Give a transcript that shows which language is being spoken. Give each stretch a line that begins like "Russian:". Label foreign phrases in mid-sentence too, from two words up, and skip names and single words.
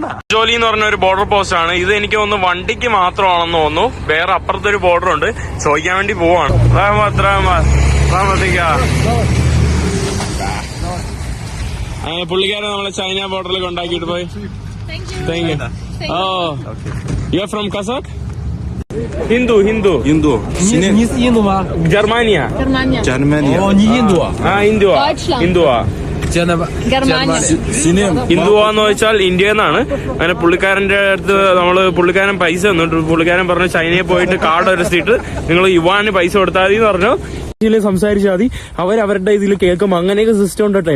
Malayalam: ജോലി എന്ന് പറഞ്ഞ ഒരു ബോർഡർ പോസ്റ്റ് ആണ് ഇത്. എനിക്ക് തോന്നുന്നു വണ്ടിക്ക് മാത്രമാണെന്ന് തോന്നുന്നു. വേറെ അപ്പുറത്തൊരു ബോർഡർ ഉണ്ട്. ചോദിക്കാൻ വേണ്ടി പോവാണ്. അങ്ങനെ പുള്ളിക്കാരെ നമ്മളെ ചൈന ബോർഡറിൽ കൊണ്ടാക്കിയിട്ട് പോയി.
English: Thank you. Oh you are from Kazakh? Hindu. Hindu.
Chinese: Ni是印度吗？ Germania. Germania. Oh,你印度啊？
Malayalam: Hindu. ഹിന്ദുവാന്ന് വെച്ചാൽ ഇന്ത്യ എന്നാണ്. അങ്ങനെ പുള്ളിക്കാരന്റെ അടുത്ത് പുള്ളിക്കാരൻ പൈസ തന്നിട്ട് പുള്ളിക്കാരൻ പറഞ്ഞു ചൈനയിൽ പോയിട്ട് കാർഡ് അരച്ചിട്ട് നിങ്ങൾ യുവാന് പൈസ കൊടുത്താൽ മതി എന്ന് പറഞ്ഞു. ഇതിൽ സംസാരിച്ചാൽ മതി. അവരവരുടെ ഇതിൽ കേൾക്കും. അങ്ങനെയൊക്കെ സിസ്റ്റം ഉണ്ട് കേട്ടോ.